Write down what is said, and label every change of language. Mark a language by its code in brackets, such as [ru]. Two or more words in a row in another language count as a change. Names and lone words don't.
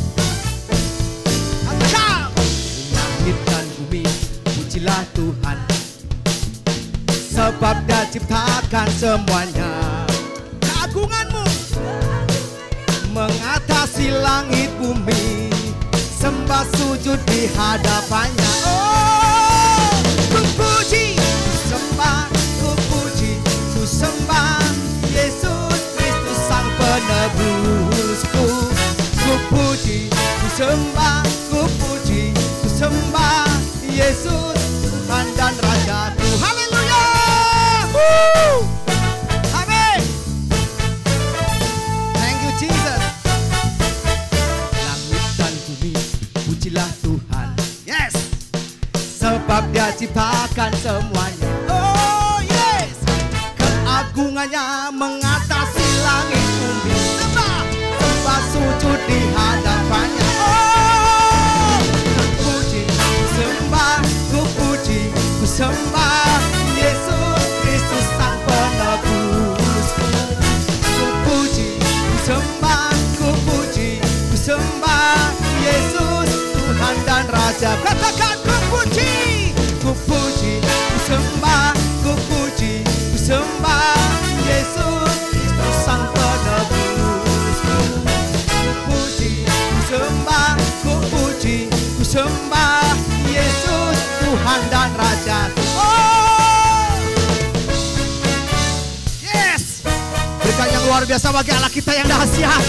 [id] Katakan langit dan bumi pujilah Tuhan, sebab Dia ciptakan semuanya. Keagungan-Mu mengatasi langit bumi, sembah sujud di hadapannya. Oh, puji, sembah, ku puji, ku sembah Yesus Kristus Sang Penebusku. Ku puji, ku sembah, ku puji, ku sembah Yesus Tuhan dan Rajaku. Haleluya. Amin. [en] Thank you Jesus. [id] Langit dan bumi pujilah Tuhan. Yes. Sebab Dia ciptakan semuanya. [en] Oh yes. [id] Keagungannya mengatasi langit bumi, sembah sujud di hadapannya. Oh, ku puji, ku sembah, ku puji, ku sembah Yesus Kristus Sang Penebusku. Ku puji, ku sembah, ku puji, ku sembah Yesus Tuhan dan Raja. Katakan ku puji, ku puji, ku sembah, ku puji, ku sembah Yesus Kristus Sang Penebusku. Ku puji, ku sembah, ku puji, ku sembah Yesus Tuhan dan Raja. [en] Oh, yes. [id] Berikan yang luar biasa bagi Allah kita yang dahsyat.